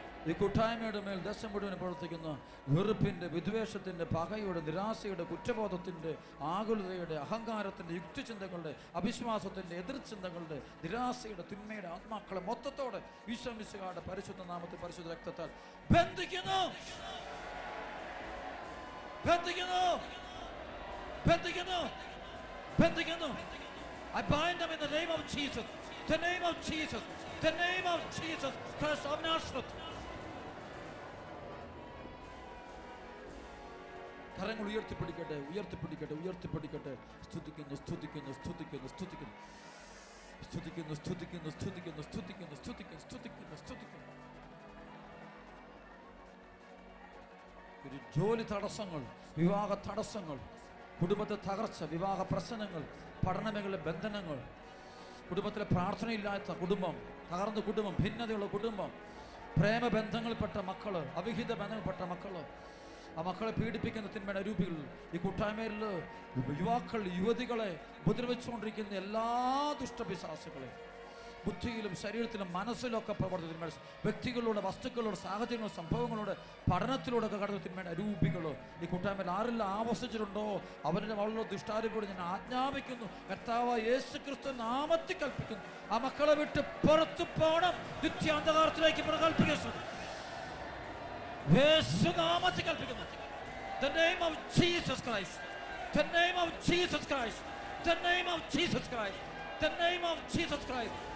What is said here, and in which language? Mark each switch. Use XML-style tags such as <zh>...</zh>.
<ml>ഈ കൂട്ടായ്മയുടെ മേൽ ദേശം മുഴുവൻ പ്രവർത്തിക്കുന്ന വെറുപ്പിന്റെ, വിദ്വേഷത്തിന്റെ, പകയുടെ, നിരാശയുടെ, കുറ്റബോധത്തിന്റെ, ആകുലതയുടെ, അഹങ്കാരത്തിന്റെ, യുക്തിചിന്തകളുടെ, അവിശ്വാസത്തിന്റെ, എതിർചിന്തകളുടെ, നിരാശയുടെ, തിന്മയുടെ ആത്മാക്കളെ മൊത്തത്തോടെ ഈശോ മിശിഹായുടെ പരിശുദ്ധ നാമത്തിൽ, പരിശുദ്ധ രക്തത്താൽ ബന്ധിക്കുന്നു, ബന്ധിക്കുന്നു, ബന്ധിക്കുന്നു, ബന്ധിക്കുന്നു.</ml> <en>I bind them in the name of Jesus, the name of Jesus, the name of Jesus Christ of Nazareth.</en> <ml>കരങ്ങൾ ഉയർത്തിപ്പിടിക്കട്ടെ, ഉയർത്തിപ്പിടിക്കട്ടെ, ഉയർത്തിപ്പിടിക്കട്ടെ. സ്തുതിക്കുന്നു, സ്തുതിക്കുന്നു, സ്തുതിക്കുന്നു, സ്തുതിക്കുന്നു, സ്തുതിക്കുന്നു, സ്തുതിക്കുന്നു, സ്തുതിക്കുന്നു, സ്തുതിക്കുന്നു, സ്തുതിക്കുന്നു, സ്തുതിക്കുന്നു, സ്തുതിക്കുന്നു. ഒരു ജോലി തടസ്സങ്ങൾ, വിവാഹ തടസ്സങ്ങൾ, കുടുംബത്തെ തകർച്ച, വിവാഹ പ്രശ്നങ്ങൾ, പഠനമേഖല ബന്ധനങ്ങൾ, കുടുംബത്തിലെ പ്രാർത്ഥനയില്ലാത്ത കുടുംബം, തകർന്ന കുടുംബം, ഭിന്നതയുള്ള കുടുംബം, പ്രേമബന്ധങ്ങളിൽപ്പെട്ട മക്കള്, അവിഹിത ബന്ധങ്ങളിൽപ്പെട്ട മക്കള്, ആ മക്കളെ പീഡിപ്പിക്കുന്ന തിന്മയുടെ രൂപികൾ, ഈ കൂട്ടായ്മയിൽ യുവാക്കൾ, യുവതികളെ ഉപദ്രവിച്ചുകൊണ്ടിരിക്കുന്ന എല്ലാ ദുഷ്ടപിശാചുകളെ ബുദ്ധിയിലും ശരീരത്തിലും മനസ്സിലൊക്കെ പ്രവർത്തിക്കുന്ന വ്യക്തികളിലൂടെ, വസ്തുക്കളിലൂടെ, സാഹചര്യങ്ങളോട്, സംഭവങ്ങളോട്, പഠനത്തിലൂടെ ഒക്കെ കടന്നു തിന്മയുടെ രൂപികൾ ഈ കൂട്ടായ്മയിൽ ആരെല്ലാം ആവസിച്ചിട്ടുണ്ടോ അവരുടെ വളരെ ദുഷ്ടാരൂപിയോട് ഞാൻ ആജ്ഞാപിക്കുന്നു. കർത്താവായ യേശുക്രിസ്തു നാമത്തിൽ കൽപ്പിക്കുന്നു, ആ മക്കളെ വിട്ട് പുറത്തു പോകണം, നിത്യാന്ധകാരത്തിലേക്ക് കൽപ്പിക്കുന്നു. യേശു നാമത്തിൽ കൽപ്പിക്കുന്നു.</ml> <en>The name of Jesus Christ, the name of Jesus Christ, the name of Jesus Christ, the name of Jesus Christ.</en>